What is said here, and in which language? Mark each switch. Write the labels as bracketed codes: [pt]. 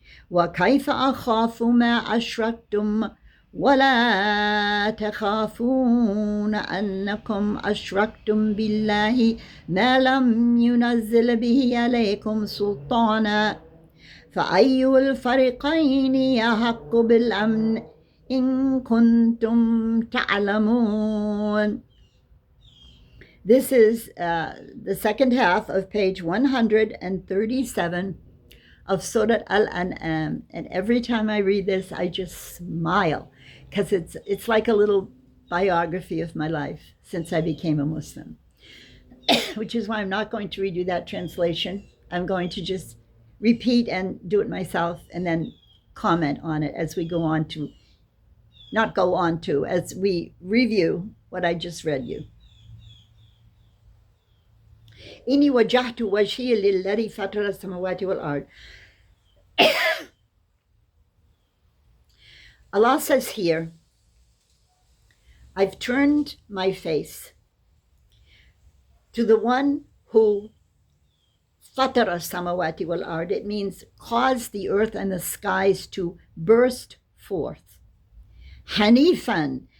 [ar] وكيف أخاف ما أشركتم ولا تخافون أنكم أشركتم بالله ما لم ينزل به عليكم سلطانا فأي الفريقين يحق بالأمن إن كنتم تعلمون. [en] This is the second half of page 137 of Surat Al-An'am. And every time I read this, I just smile because it's like a little biography of my life since I became a Muslim, which is why I'm not going to redo that translation. I'm going to just repeat and do it myself and then comment on it as we go on to, not go on to, as we review what I just read you. [ar] إني وجهت وجهي للذي فطر السماوات والأرض. [en] Allah says here, I've turned my face to the one who fatara samawati wal ard. It means caused the earth and the skies to burst forth. Hanifan.